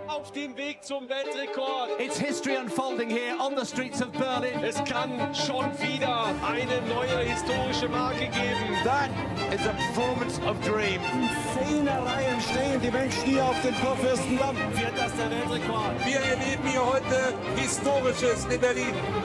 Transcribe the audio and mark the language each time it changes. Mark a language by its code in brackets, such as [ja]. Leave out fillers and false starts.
[de] Auf dem Weg zum Weltrekord. [en] It's history unfolding here on the streets of Berlin. [de] Es kann schon wieder eine neue historische Marke geben. [en] That is a performance of dreams. [de] In 10er Reihen stehen die Menschen hier auf dem Kurfürstendamm. Wird das der Weltrekord? Wir erleben hier heute Historisches in Berlin.